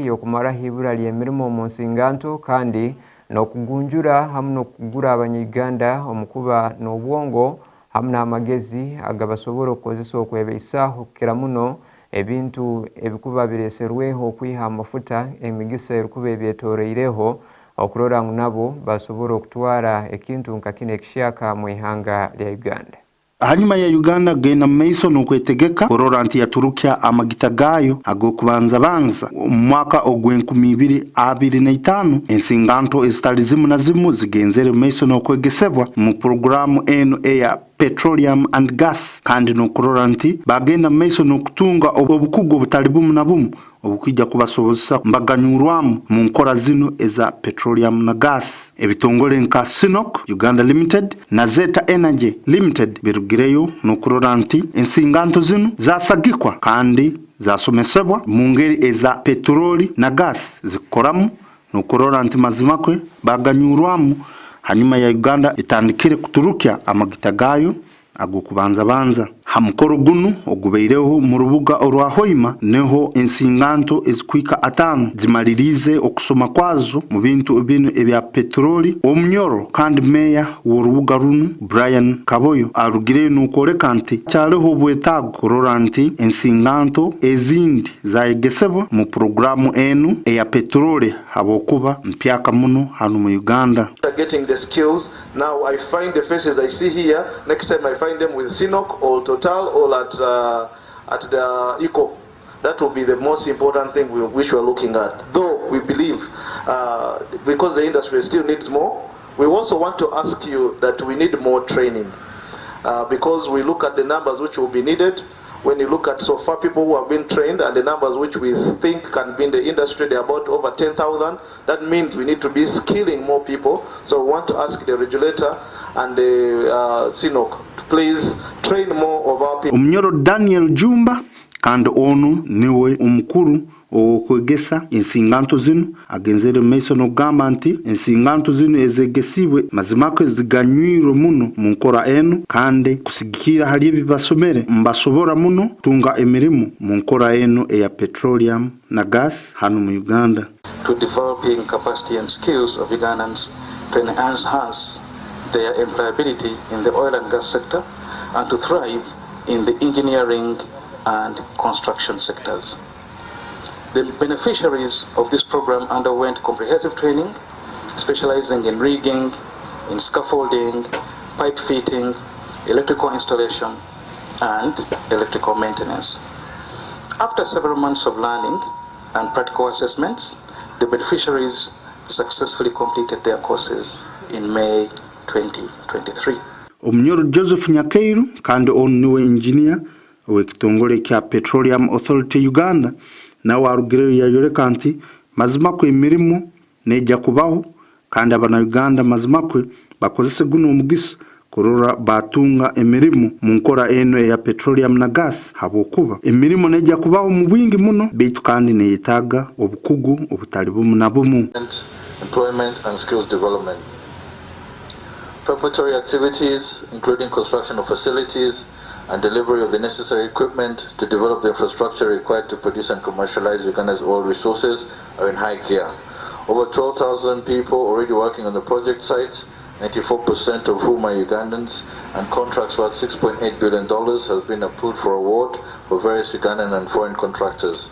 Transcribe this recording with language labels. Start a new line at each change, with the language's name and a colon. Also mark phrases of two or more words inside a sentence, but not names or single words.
Nyoro: yokumara hibura ly'emirimo mu nsinganto kandi n'okugunjura hamu n'okugura abanyuganda omukuba n'obwongo hamu n'amagezi agabasobora okukozesa okwebeyisaho kukira muno ebintu ebikuba bireserweho okwiha amafuta emigisa erikuba ebyetoreireho okurora ngu nabo basobora okutwara ekintu nka kino ekishyaka mu ihanga lya Uganda. Hanyuma ya Uganda genda maiso n'okwetegeka kurora nti yaturukya amagita gayo agokubanza mwaka ogw'2025 ensinganto ezitali zimu na zimu zigenzere maiso n'okwegesebwa mu programu eno eya
English: petroleum and gas
Nyoro: kandi n'okurora nti bagenda maiso n'okutunga obukugu obutali bumu na bumu obukwijja kubasobozesa mbaganyurwamu mu nkora zino eza petroleum na gas. Ebitongole nka Sinok Uganda Limited na Zeta Energy Limited birugireyo n'okurora nti ensinganto zino zasagikwa kandi zasomesebwa mu ngeri eza petroli na gas zikoramu n'okurora nti mazimakwe baganyurwamu hanyuma ya Uganda itandikire kuturukya amagita gayo agokubanza hamukoro gunu ogubeireho mu rubuga orwa Hoima neho ensinganto ezikwika 5 zimalirize okusoma kwazo mu bintu bino ebya petroli omnyoro kandi meya w'orubuga runu Brian Kaboyo arugire n'okoreka nti cyaleho bwetago kurora nti ensinganto ezindi zayegesebwa mu programu enu eya petroli habokuba mpyaka muno hano mu Uganda.
English: Getting the skills now, I find the faces I see here, next time I find them with Sinok or Total or at the Eco. That will be the most important thing which we're looking at. Though we believe, because the industry still needs more, we also want to ask you that we need more training. Because we look at the numbers which will be needed. When you look at so far people who have been trained and the numbers which we think can be in the industry, they're about over 10,000. That means we need to be skilling more people. So we want to ask the regulator and the Sinok to please train more of our people.
Nyoro: Omnyoro Daniel Jumba kandi onu niwe umukuru okwegesa ensinganto zino agenzere maiso n'ogamba nti ensinganto zino ezegesibwe mazimako ziganywiro muno mu nkora eno kandi kusigikira hali ebibasomere mbasobora muno tunga emirimo mu nkora eno eya petroleum na gas hano mu Uganda.
English: To developing capacity and skills of Ugandans to enhance their employability in the oil and gas sector and to thrive in the engineering and construction sectors. The beneficiaries of this program underwent comprehensive training, specializing in rigging, in scaffolding, pipe fitting, electrical installation, and electrical maintenance. After several months of learning and practical assessments, the beneficiaries successfully completed their courses in May 2023.
Nyoro: Omnyoro Joseph Nyakeiru kandi niwe engineer w'ekitongole kya Petroleum Authority Uganda na warugire yayoleka nti mazimakwe emirimo nejja kubaho kandi abana Uganda mazimakwe bakozese guno omugisa kurora batunga emirimo mu nkora eno ya petroleum na gas habokuba emirimo nejja kubaho mu bwingi muno beitu kandi neyetaga obukugu obutali bumu na bumu.
English: Employment and skills development. Preparatory activities including construction of facilities and delivery of the necessary equipment to develop the infrastructure required to produce and commercialize Uganda's oil resources are in high gear. Over 12,000 people already working on the project site, 94% of whom are Ugandans, and contracts worth $6.8 billion has been approved for award for various Ugandan and foreign contractors.